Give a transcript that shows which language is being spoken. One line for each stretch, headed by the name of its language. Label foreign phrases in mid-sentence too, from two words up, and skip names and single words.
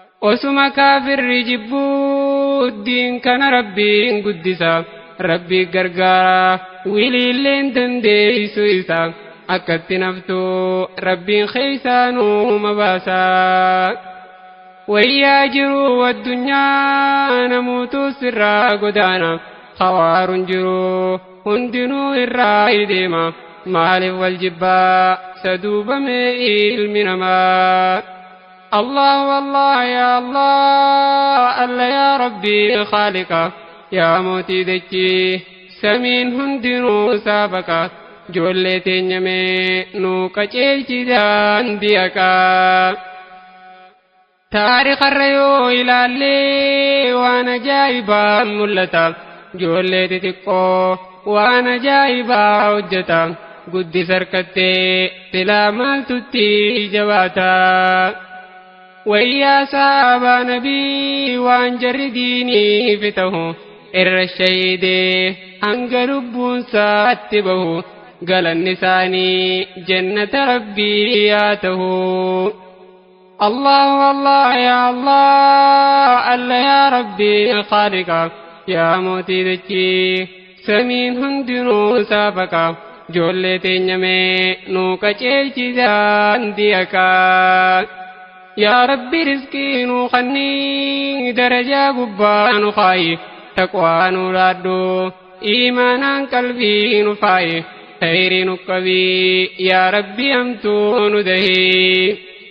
Oromo: Osuma kaafirri jibbuu diin kana Rabbiin guddisa, Rabbi gargaara wiliilleen dandeessu isa, akkatti naftuu Rabbiin keeysaa nuuma baasa. Wayyaa jiru addunyaa namuutu sirraa godaana, khawaaruun jiru hundinuu irraa deema, maaliif wal jibbaa saduubame ilmi namaa?
Arabic: Allahu Allah, ya Allah, Allah ya Rabbi, Khaliqa,
Oromo: ya mootii dachee, samiin hundinuu saafaqa, ijoollee teenya mee nuu qajeelchi daandii haqaa. Taarikarra yoo ilaallee waan ajaa'ibaa mul'ata, Ijoollee xixiqqoo waan ajaa'ibaa hojjeta. Guddis harkattee silaa maaltutti jabaata. Wayyaa saabaa nabii waan jarri diiniif ta'u irra shahiidee hanga lubbuun saatti bahu galanni isaanii jannata Rabbii haa ta'u.
Arabic: Allahu Allah, ya Allah, Alla ya Rabbi, Khaliqa,
Oromo: ya Mootii dachii, samiin hundinuu saafaqa, ijoollee teenya mee nuu qajeelchi daandii haqaa.
Arabic: Ya Rabbi,
Oromo: rizqii nuu kannii, darajaa gubbaa nu kaayi, taqwaa nuu laaddu, iimaanaan qalbii nu faayi, khayrii nu qabii,
Arabic: ya Rabbi,
Oromo: hamtuu nu dahi.